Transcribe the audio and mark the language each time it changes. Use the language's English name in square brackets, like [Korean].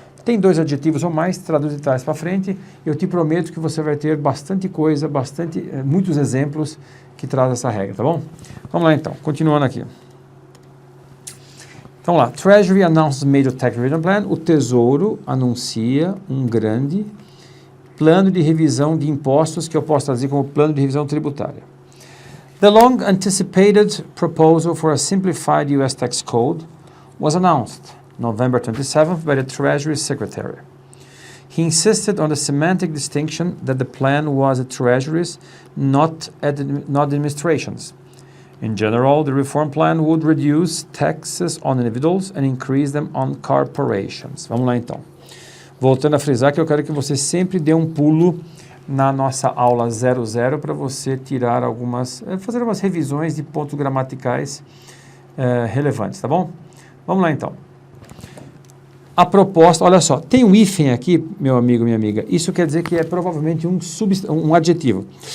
[Portuguese] Tem dois adjetivos ou mais, traduz de trás para frente. Eu te prometo que você vai ter bastante coisa, muitos exemplos que traz essa regra, tá bom? Vamos lá então, continuando aqui. Então lá, [English] Treasury announces major tax revision plan. [Portuguese] O Tesouro anuncia um grande plano de revisão de impostos, que eu posso traduzir como plano de revisão tributária. [English] The long-anticipated proposal for a simplified U.S. tax code was announced November 27th by the Treasury Secretary. He insisted on the semantic distinction that the plan was at Treasury's, not the administration's. In general, the reform plan would reduce taxes on individuals and increase them on corporations. [Portuguese] Vamos lá então. Voltando a frisar que eu quero que você sempre dê um pulo na nossa aula 00 para você tirar fazer algumas revisões de pontos gramaticais relevantes, tá bom? Vamos lá então. A proposta, olha só, tem um hífen aqui, meu amigo, minha amiga, isso quer dizer que é provavelmente um adjetivo.